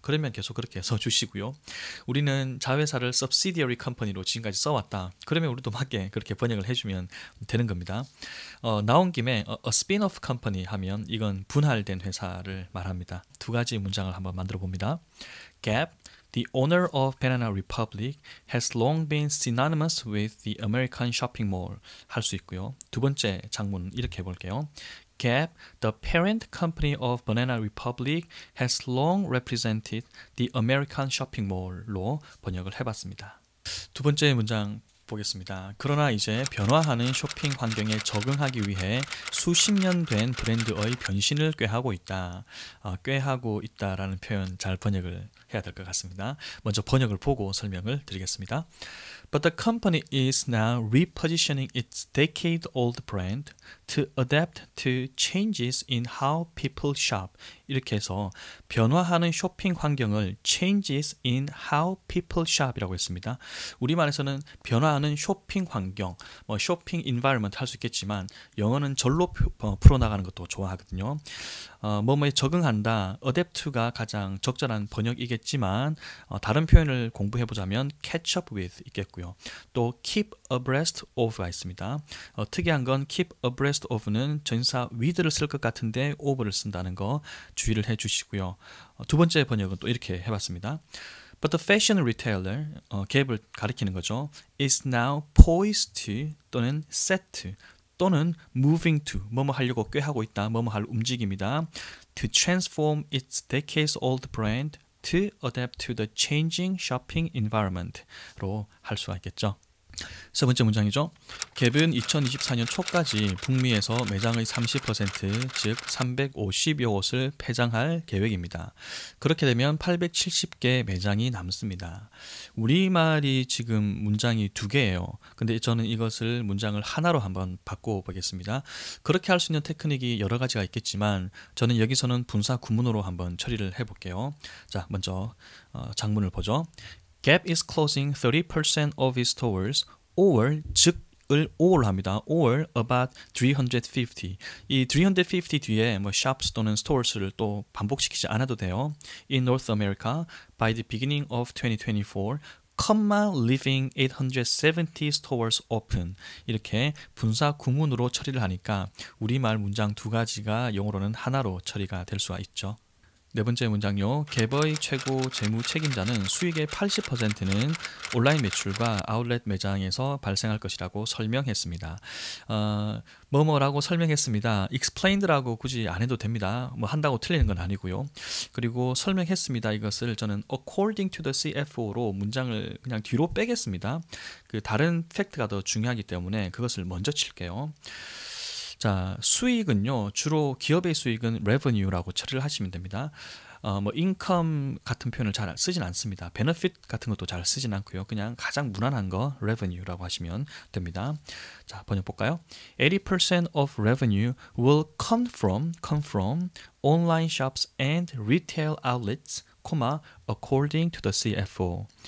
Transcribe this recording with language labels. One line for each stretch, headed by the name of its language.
Korean: 그러면 계속 그렇게 써주시고요. 우리는 자회사를
English: subsidiary company
Korean: 로 지금까지 써왔다. 그러면 우리도 맞게 그렇게 번역을 해주면 되는 겁니다. 나온 김에
English: a spin-off company
Korean: 하면 이건 분할된 회사를 말합니다. 두 가지 문장을 한번 만들어 봅니다.
English: Gap, the owner of Banana Republic, has long been synonymous with the American shopping mall.
Korean: 할 수 있고요. 두 번째 장문 이렇게 해볼게요.
English: Gap, the parent company of Banana Republic, has long represented the American shopping mall
Korean: 로 번역을 해봤습니다. 두 번째 문장 보겠습니다. 그러나 이제 변화하는 쇼핑 환경에 적응하기 위해 수십 년 된 브랜드의 변신을 꾀하고 있다. 꾀하고 있다라는 표현 잘 번역을 해야 될 것 같습니다. 먼저 번역을 보고 설명을 드리겠습니다.
English: But the company is now repositioning its decade-old brand to adapt to changes in how people shop.
Korean: 이렇게 해서 변화하는 쇼핑 환경을
English: changes in how people shop
Korean: 이라고 했습니다. 우리말에서는 변화하는 쇼핑 환경, 뭐 쇼핑 environment 할 수 있겠지만 영어는 절로 풀어나가는 것도 좋아하거든요. 뭐뭐에 적응한다, adapt가 가장 적절한 번역이겠지만 다른 표현을 공부해보자면
English: catch up with
Korean: 있겠고요. 또
English: keep abreast of
Korean: 가 있습니다. 특이한 건 keep abreast of는 전사 with를 쓸 것 같은데 of를 쓴다는 거 주의를 해주시고요. 두 번째 번역은 또 이렇게 해봤습니다.
English: But the fashion retailer,
Korean: 갭을 가리키는 거죠.
English: is now poised to
Korean: 또는
English: set to
Korean: 또는
English: moving to,
Korean: 뭐뭐 하려고 꾀하고 있다, 뭐뭐 할 움직임이다.
English: To transform its decades-old brand to adapt to the changing shopping environment
Korean: 로 할 수가 있겠죠. 세 번째 문장이죠. 갭은 2024년 초까지 북미에서 매장의 30%, 즉 350여 곳을 폐장할 계획입니다. 그렇게 되면 870개 매장이 남습니다. 우리말이 지금 문장이 두 개예요. 근데 저는 이것을 문장을 하나로 한번 바꿔보겠습니다. 그렇게 할 수 있는 테크닉이 여러 가지가 있겠지만 저는 여기서는 분사 구문으로 한번 처리를 해볼게요. 자, 먼저 장문을 보죠.
English: Gap is closing 30% of its stores, or
Korean: 즉을
English: or로 합니다. or about 350.
Korean: 이 350 뒤에 뭐 shops 또는 stores를 또 반복시키지 않아도 돼요.
English: In North America, by the beginning of 2024, leaving 870 stores open.
Korean: 이렇게 분사 구문으로 처리를 하니까 우리말 문장 두 가지가 영어로는 하나로 처리가 될 수가 있죠. 네 번째 문장요. 갭의 최고 재무 책임자는 수익의 80%는 온라인 매출과 아울렛 매장에서 발생할 것이라고 설명했습니다. 뭐뭐라고 설명했습니다. explained라고 굳이 안 해도 됩니다. 뭐 한다고 틀리는 건 아니고요. 그리고 설명했습니다. 이것을 저는
English: according to the CFO
Korean: 로 문장을 그냥 뒤로 빼겠습니다. 그 다른 팩트가 더 중요하기 때문에 그것을 먼저 칠게요. 자, 수익은요, 주로 기업의 수익은 revenue라고 처리를 하시면 됩니다. 뭐 income 같은 표현을 잘 쓰진 않습니다. benefit 같은 것도 잘 쓰진 않고요. 그냥 가장 무난한 거 revenue라고 하시면 됩니다. 자, 번역 볼까요?
English: 80% of revenue will come from online shops and retail outlets, according to the CFO.